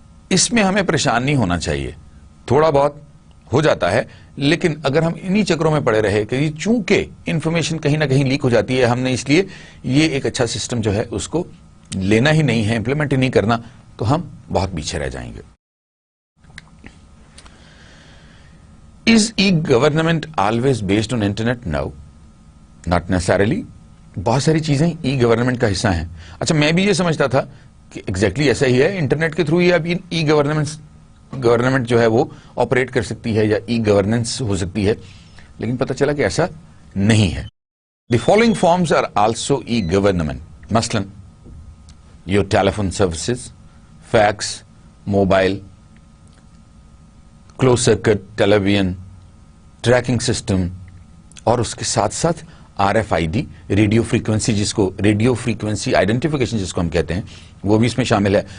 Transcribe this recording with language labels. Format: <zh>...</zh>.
<ur>اس میں ہمیں پریشان نہیں ہونا چاہیے, تھوڑا بہت ہو جاتا ہے لیکن اگر ہم انہی چکروں میں پڑے رہے کہ چونکہ انفارمیشن کہیں نہ کہیں لیک ہو جاتی ہے، ہم نے اس لیے یہ ایک اچھا سسٹم جو ہے اس کو لینا ہی نہیں ہے، امپلیمنٹ ہی نہیں کرنا، تو ہم بہت پیچھے رہ جائیں گے.</ur> <en>Is e-government always based on internet? No, not necessarily.</en> <ur>بہت ساری چیزیں ای گورنمنٹ کا حصہ ہیں. اچھا، میں بھی یہ سمجھتا تھا کہ ایگزیکٹلی ایسا ہی ہے، انٹرنیٹ کے تھرو ہی اب ای گورنمنٹ جو ہے وہ آپریٹ کر سکتی ہے یا ای گورننس ہو سکتی ہے، لیکن پتہ چلا کہ ایسا نہیں ہے.</ur> <en>the following forms are also e government, مثلاً your telephone services, fax, mobile, closed circuit television, tracking system,</en> <ur>اور اس کے ساتھ ساتھ</ur> <en>RFID، radio frequency,</en> <ur>جس کو ریڈیو فریکوینسی آئیڈینٹیفیکیشن جس کو ہم کہتے ہیں، وہ بھی اس میں شامل ہے.</ur>